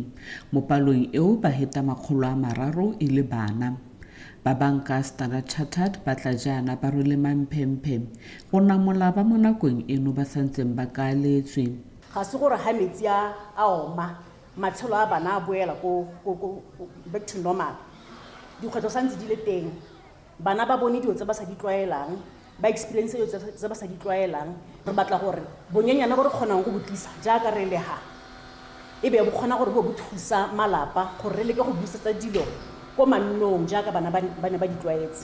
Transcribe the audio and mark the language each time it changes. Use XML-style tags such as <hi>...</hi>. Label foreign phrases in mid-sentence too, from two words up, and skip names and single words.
<tn>Mo palong eo ba heta 300 e le bana. Ba banka Standard Chartered ba tla jaana ba rwele mamphemphem go namola ba mo nakong eno ba santseng ba kaletswe. Ga se gore ha metsi a oma matshelo a bana a boela ko</tn> <en>back to normal.</en> <tn>Dikgwetlho santse di le teng. Bana ba bone dilo tse ba sa di tlwaelang, ba experience dilo tse ba sa di tlwaelang. Re batla gore bonyenyana bo re kgonang go botlisa jaaka re le ha ebe bo kgona gore bo thusa malapa gore re leke go busetsa dilo ko mannong jaaka bana ba ne ba di tlwaetse.</tn>